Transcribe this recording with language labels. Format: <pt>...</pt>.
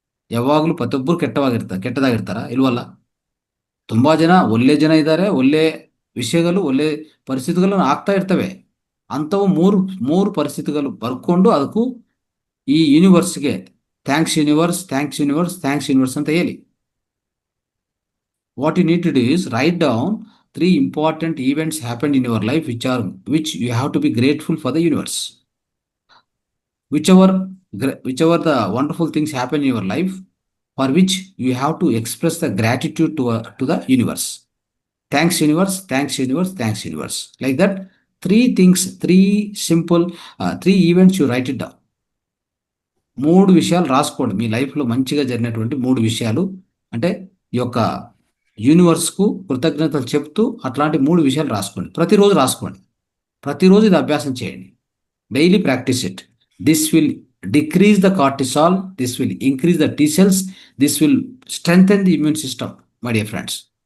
<kn>ಯಾವಾಗಲೂ ಪ್ರತಿಯೊಬ್ಬರು ಕೆಟ್ಟದಾಗಿರ್ತಾರ? ಇಲ್ವಲ್ಲ. ತುಂಬ ಒಳ್ಳೆ ಜನ ಇದ್ದಾರೆ, ಒಳ್ಳೆ ವಿಷಯಗಳು, ಒಳ್ಳೆ ಪರಿಸ್ಥಿತಿಗಳನ್ನು ಆಗ್ತಾ ಇರ್ತವೆ. ಅಂಥವು ಮೂರು ಪರಿಸ್ಥಿತಿಗಳು ಬರ್ಕೊಂಡು ಅದಕ್ಕೂ ಈ ಯೂನಿವರ್ಸ್ಗೆ</kn> <en>thanks universe, thanks universe, thanks universe</en> <kn>ಅಂತ ಹೇಳಿ.</kn> <en>What you need to do is write down 3 important events happened in your life which you have to be grateful for the universe. Whichever the wonderful things happen in your life, for which you have to express the gratitude to the universe. Thanks universe, thanks universe, thanks universe. Like that, 3 things, 3 simple 3 events you write it down.</en> <te>3 విషయాలు రాసుకోండి. మీ లైఫ్లో మంచిగా జరిగినటువంటి 3 విషయాలు, అంటే ఈ యొక్క యూనివర్స్కు కృతజ్ఞతలు చెప్తూ అట్లాంటి 3 విషయాలు రాసుకోండి. ప్రతిరోజు రాసుకోండి. ప్రతిరోజు ఇది అభ్యాసం చేయండి.</te> <en>Daily practice it. This will decrease the cortisol, this will increase the T cells, this will strengthen the immune system, my dear friends.</en>